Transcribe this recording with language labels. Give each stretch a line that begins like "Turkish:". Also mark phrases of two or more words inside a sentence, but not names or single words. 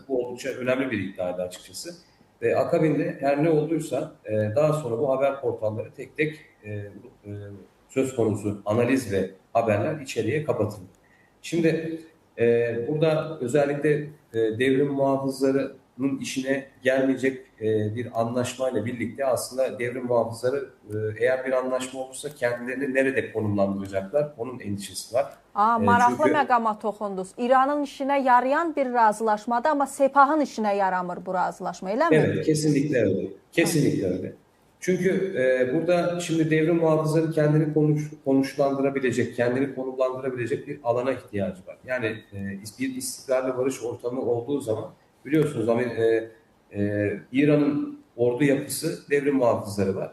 Turkish: Bu oldukça önemli bir iddiaydı açıkçası. Ve akabinde her ne olduysa daha sonra bu haber portalları tek tek söz konusu analiz ve haberler içeriye kapatıldı. Şimdi burada özellikle devrim muhafızları İran'ın işine gelmeyecek bir anlaşmayla birlikte aslında devrim muhafızları eğer bir anlaşma olursa kendilerini nerede konumlandıracaklar? Onun endişesi var.
Azerbaijani: Maraqlı Çünkü məqama toxundunuz. İranın işinə yarayan bir razılaşmadır, amma Sepahın işinə yaramır bu razılaşma, elə mi?
Turkish: evet, kesinlikle öyle. Kesinlikle öyle. Çünkü burada şimdi devrim muhafızları kendini konuşlandırabilecek, kendini konumlandırabilecek bir alana ihtiyacı var. Yani bir istikrarlı barış ortamı olduğu zaman biliyorsunuz İran'ın ordu yapısı devrim muhafızları var.